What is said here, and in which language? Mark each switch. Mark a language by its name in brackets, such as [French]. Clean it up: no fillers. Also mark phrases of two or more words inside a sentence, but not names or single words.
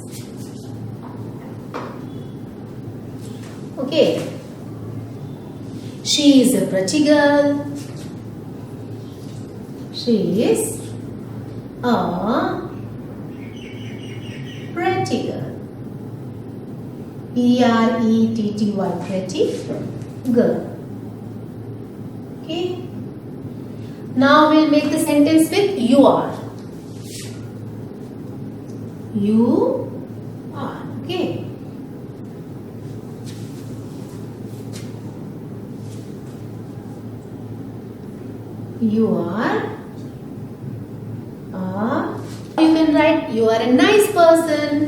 [English] Okay. She is a pretty girl. She is a pretty girl. E-R-E-T-T-Y, pretty girl. Okay. Now we'll make the sentence with you are. You are. Okay. You are you can write you are a nice person.